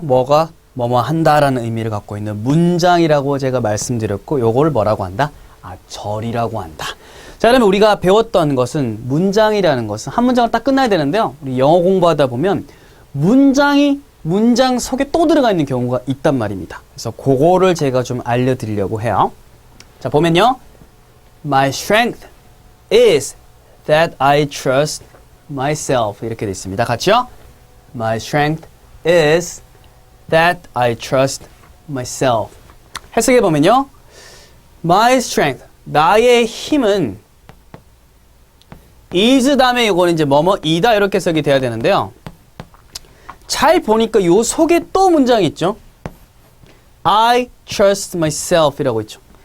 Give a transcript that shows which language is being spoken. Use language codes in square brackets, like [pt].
[ko] 뭐가 뭐뭐 한다라는 의미를 갖고 있는 문장이라고 제가 말씀드렸고 요거를 뭐라고 한다? 절이라고 한다. 자, 그러면 우리가 배웠던 것은 문장이라는 것은 한 문장을 딱 끝나야 되는데요. 우리 영어 공부하다 보면 문장이 문장 속에 또 들어가 있는 경우가 있단 말입니다. 그래서 그거를 제가 좀 알려드리려고 해요. 자, 보면요. [en] My strength is that I trust myself. [ko] 이렇게 되어 있습니다. 같이요. [en] My strength is that I trust myself. [ko] 해석해 보면요. [en] My strength, [ko] 나의 힘은 is 다음에 이거는 이제 뭐뭐이다 이렇게 해석이 돼야 되는데요. 잘 보니까 요 속에 또 문장이 있죠. [en] I trust myself [ko] 이라고 있죠.